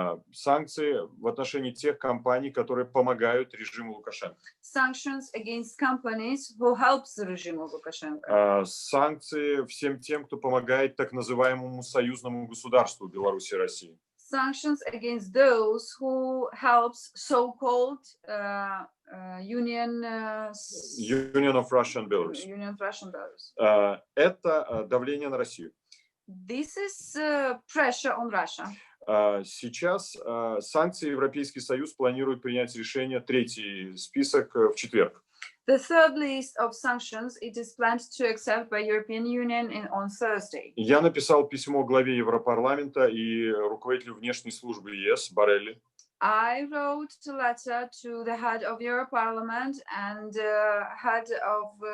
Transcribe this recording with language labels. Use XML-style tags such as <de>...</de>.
<ru>Санкции в отношении тех компаний, которые помогают режиму Лукашенко.</ru> <en>Sanctions against companies who helps the regime of Lukashenko.</en> <ru>Санкции всем тем, кто помогает так называемому союзному государству Беларуси и России.</ru> <en>Sanctions against those who helps so-called Union Union of Russia and Belarus. Union of Russia and Belarus.</en> <ru>Это давление на Россию.</ru> <en>This is pressure on Russia.</en> <ru>Сейчас санкции Европейский Союз планирует принять решение, третий список, в четверг.</ru> <en>The third list of sanctions it is planned to accept by European Union on Thursday.</en> <ru>Я написал письмо главе Европарламента и руководителю внешней службы ЕС Боррелли.</ru> <en>I wrote a letter to the head of Europarlament and head of</en>